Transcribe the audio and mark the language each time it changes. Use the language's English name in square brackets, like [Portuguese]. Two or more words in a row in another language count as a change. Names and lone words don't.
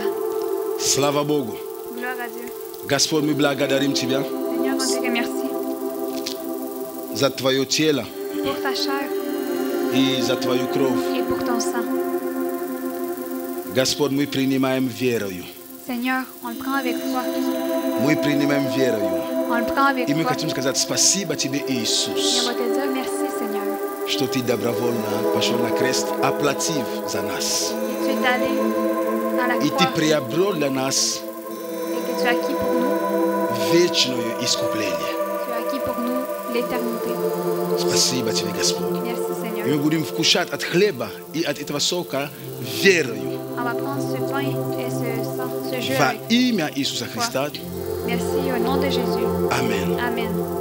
[Russian] Слава Богу. [French] Gloire à Dieu. [Russian] Господь, мы благодарим Тебя [French] Seigneur, on te remercie [Russian] за Твое тело [French] pour ta chair [Russian] и за Твою кровь. [French] et pour ton sang. [Russian] Господь, мы принимаем верою. [French] Seigneur, on le prend avec foi. [Russian] Мы принимаем верою. [French] On le prend avec [Russian] И мы [French] foi. [Russian] хотим сказать спасибо Тебе, [French] Et on [Russian] Иисус, [French] va te dire merci, Seigneur. [Russian] что Ты добровольно пошел на крест, оплатив за нас. [French] Et tu es allé à la [Russian] И Ты [French] croix [Russian] приобрел для нас [French] et que tu as acquis pour nous, [Russian] вечное искупление. [French] tu as acquis pour nous l'éternité. [Russian] Спасибо Тебе, Господь. [French] Merci, [Russian] И [French] Seigneur. [Russian] мы будем вкушать от хлеба и от этого сока верою. [French] On va prendre ce pain et ce sang, ce jus [Russian] Во [French] avec [Russian] имя Иисуса Христа. [French] Merci au nom de Jésus. Amen. Amen.